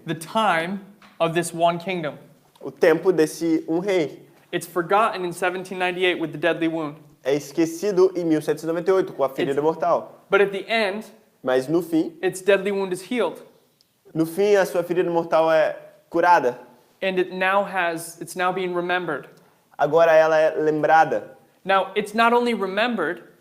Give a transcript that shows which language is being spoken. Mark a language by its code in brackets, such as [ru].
[en] The time of this one kingdom. [pt] O tempo desse rei. [en] It's forgotten in 1798 with the deadly wound. [pt] É esquecido em 1798 com a ferida mortal. [en] But at the end, [pt] Mas no fim, [en] its deadly wound is healed. [pt] a sua ferida mortal é curada. [en] And it's now being remembered. [pt] Agora ela é lembrada. [en] Now, it's not only remembered